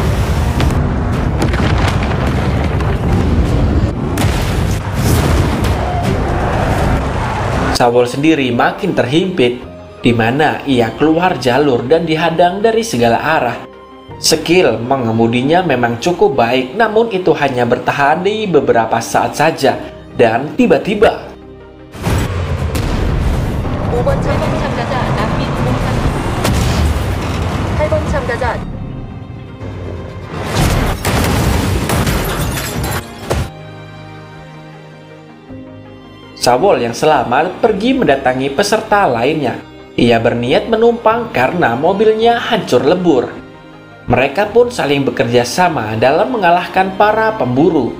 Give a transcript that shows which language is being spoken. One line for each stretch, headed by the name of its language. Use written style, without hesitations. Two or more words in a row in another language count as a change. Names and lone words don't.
Indonesian: Sawol sendiri makin terhimpit, di mana ia keluar jalur dan dihadang dari segala arah. Skill mengemudinya memang cukup baik, namun itu hanya bertahan di beberapa saat saja, dan tiba-tiba
Korean: 5번 참가자 남민 공산 8번 참가자
Indonesian: Sawol yang selamat pergi mendatangi peserta lainnya. Ia berniat menumpang karena mobilnya hancur lebur. Mereka pun saling bekerja sama dalam mengalahkan para pemburu.